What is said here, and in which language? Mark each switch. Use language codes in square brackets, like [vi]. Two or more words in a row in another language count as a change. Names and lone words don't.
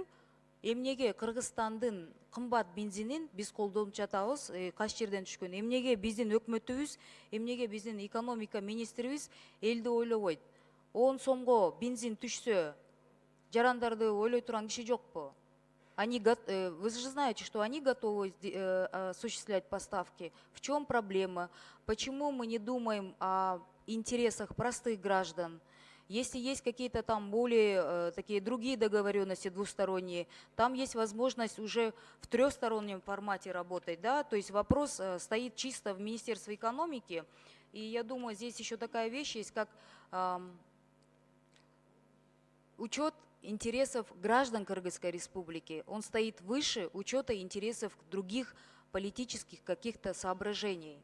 [ky] Эмнеге Кыргызстандын кымбат бензинин биз колдонуп жатабыз, кайсы жерден түшкөн? Эмнеге биздин өкмөтүбүз, эмнеге биздин экономика министрибиз элди ойлобойт? 10 сомго бензин түшсө, жарандарды ойлой турган киши жокпу? [ru] Вы же знаете, что они готовы осуществлять поставки. В чем проблема? Почему мы не думаем о интересах простых граждан? Если есть какие-то там более такие другие договоренности двусторонние, там есть возможность уже в трехстороннем формате работать, да, то есть вопрос стоит чисто в Министерстве экономики, и я думаю, здесь еще такая вещь есть, как учет интересов граждан Кыргызской Республики, он стоит выше учета интересов других политических каких-то соображений.